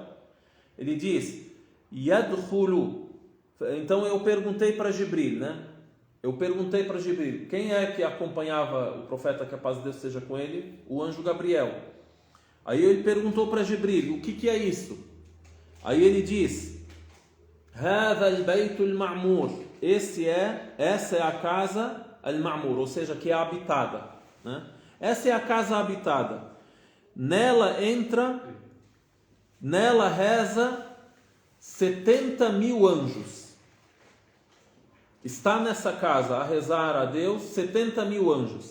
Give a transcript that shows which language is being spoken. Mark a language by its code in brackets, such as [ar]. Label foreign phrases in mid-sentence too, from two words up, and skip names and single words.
[pt] Ele diz, Yadkhulu. Então eu perguntei para Jibril, né? Eu perguntei para Jibril, quem é que acompanhava o profeta, que a paz de Deus seja com ele? O anjo Gabriel. Aí ele perguntou para Jibril, o que é isso? Aí ele diz, [ar] هذا البيت المعمور. [pt] Essa é a casa al-Ma'mur, ou seja, que é habitada, né? Essa é a casa habitada. Nela reza 70.000 anjos. Está nessa casa a rezar a Deus 70.000 anjos.